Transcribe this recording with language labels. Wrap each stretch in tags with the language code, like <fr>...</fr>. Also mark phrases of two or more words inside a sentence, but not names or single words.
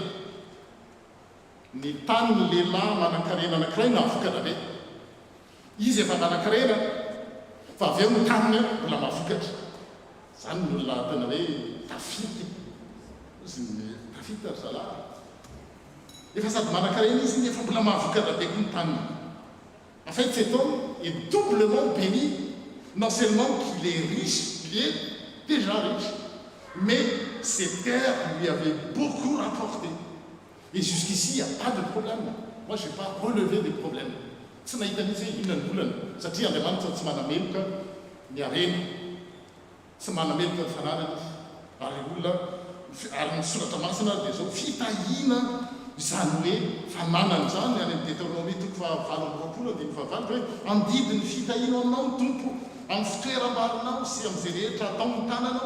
<mg>Ny tany lehilahy manan-karena anankiray nahavokatra be. Izy efa manan-karena fa avy eo ny taniny mbola mahavokatra. Zany ny olona tena hoe tafity izy tafity ary zalahy efa sady manan-karena izy nefa mbola mahavokatra be koa ny taniny.</mg> <fr>En fait, cet homme est doublement béni, non seulement qu'il est riche, il est déjà riche, mais ses terres lui avaient beaucoup rapporté. Et jusqu'ici, il n'y a pas de problème. Moi, je n'ai pas relevé des problèmes.</fr> <mg>Tsy nahita mihitsy inona satria Andriamanitra tsy manameloka ny harena, tsy manameloka ny fananana ary olona ary ny soratra masina dia zao fitahina izany hoe fananana zany any amin'ny Deutéronomie 7:20 hoe andidiny fitahina aminao ny tompo amin'ny fitoeram-barinao sy amin'izay rehetra atao ny tananao.</mg>